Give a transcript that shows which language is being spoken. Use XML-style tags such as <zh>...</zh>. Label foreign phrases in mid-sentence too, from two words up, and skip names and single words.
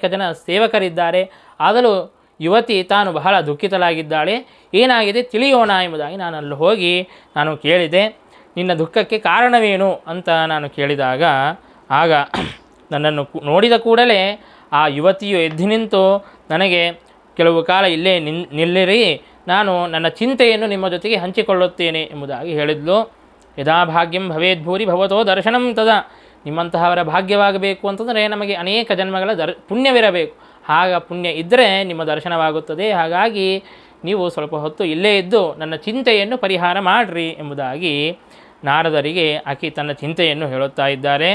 <kn>ಜನ ಸೇವಕರಿದ್ದಾರೆ, ಆದರೂ ಯುವತಿ ತಾನು ಬಹಳ ದುಃಖಿತಳಾಗಿದ್ದಾಳೆ, ಏನಾಗಿದೆ ತಿಳಿಯೋಣ ಎಂಬುದಾಗಿ ನಾನು ಅಲ್ಲಿ ಹೋಗಿ ನಾನು ಕೇಳಿದೆ, ನಿನ್ನ ದುಃಖಕ್ಕೆ ಕಾರಣವೇನು ಅಂತ ನಾನು ಕೇಳಿದಾಗ, ಆಗ ನನ್ನನ್ನು ನೋಡಿದ ಕೂಡಲೇ ಆ ಯುವತಿಯು ಎದ್ದು ನಿಂತು ನನಗೆ ಕೆಲವು ಕಾಲ ಇಲ್ಲೇ ನಿಲ್ಲಿರಿ, ನಾನು ನನ್ನ ಚಿಂತೆಯನ್ನು ನಿಮ್ಮ ಜೊತೆಗೆ ಹಂಚಿಕೊಳ್ಳುತ್ತೇನೆ ಎಂಬುದಾಗಿ ಹೇಳಿದ್ಲು.</kn> <sa>ಯದಾ ಭಾಗ್ಯಂ ಭವೇದ್ಭೂರಿ ಭವತೋ ದರ್ಶನಂ ತದಾ.</sa> <kn>ನಿಮ್ಮಂತಹವರ ಭಾಗ್ಯವಾಗಬೇಕು ಅಂತಂದರೆ ನಮಗೆ ಅನೇಕ ಜನ್ಮಗಳ ಪುಣ್ಯವಿರಬೇಕು. ಆಗ ಪುಣ್ಯ ಇದ್ದರೆ ನಿಮ್ಮ ದರ್ಶನವಾಗುತ್ತದೆ. ಹಾಗಾಗಿ ನೀವು ಸ್ವಲ್ಪ ಹೊತ್ತು ಇಲ್ಲೇ ಇದ್ದು ನನ್ನ ಚಿಂತೆಯನ್ನು ಪರಿಹಾರ ಮಾಡಿರಿ ಎಂಬುದಾಗಿ ನಾರದರಿಗೆ ಆಕೆ ತನ್ನ ಚಿಂತೆಯನ್ನು ಹೇಳುತ್ತಾ ಇದ್ದಾರೆ.</kn>